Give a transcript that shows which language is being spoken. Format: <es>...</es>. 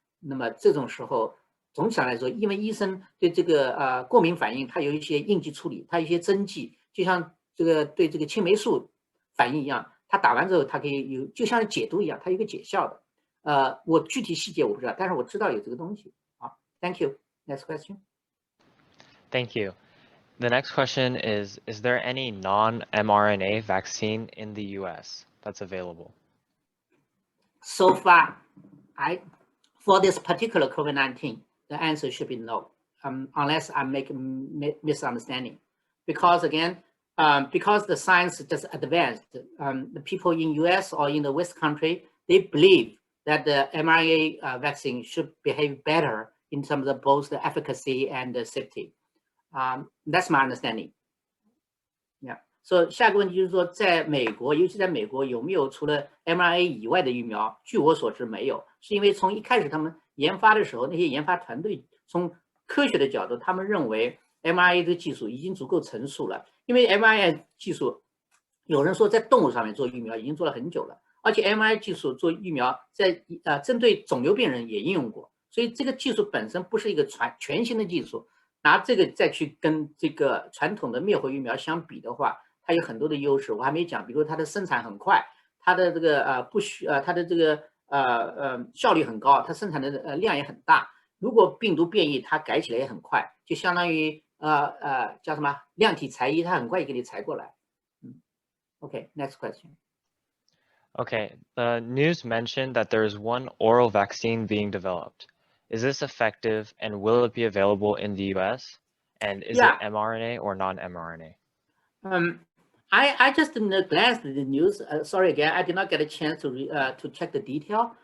<zh>那么这种时候，总体上来说，因为医生对这个过敏反应，它有一些应急处理，它有一些针剂，就像这个对这个青霉素反应一样，它打完之后，它可以有，就像解毒一样，它有一个解效的。我具体细节我不知道，但是我知道有这个东西。好</zh> <en>，Thank you. Next question. Thank you. The next question is there any non-mRNA vaccine in the US that's available? So far, for this particular COVID-19, the answer should be no, unless I'm making misunderstanding. Because again, because the science just advanced, the people in US or in the West country, they believe that the mRNA vaccine should behave better in terms of both the efficacy and the safety. That's my understanding. Yeah. So</en> <zh>下个问题就是说，在美国，尤其在美国，有没有除了 mRNA 以外的疫苗？据我所知，没有，是因为从一开始他们研发的时候，那些研发团队从科学的角度，他们认为 mRNA 的技术已经足够成熟了。因为 mRNA 技术，有人说在动物上面做疫苗已经做了很久了，而且 mRNA 技术做疫苗在针对肿瘤病人也应用过，所以这个技术本身不是一个全新的技术。拿这个再去跟这个传统的灭活疫苗相比的话，它有很多的优势，我还没讲，比如它的生产很快，它的这个它的这个效率很高，它生产的量也很大。如果病毒变异，它改起来也很快，就相当于叫什么量体裁衣，它很快就给你裁过来。</zh> <en>Okay, next question. Okay, the news mentioned that there is one oral vaccine being developed. Is this effective, and will it be available in the US? And is it mRNA or non-mRNA? I just glanced at the news. Sorry again, I did not get a chance to check the detail.</en>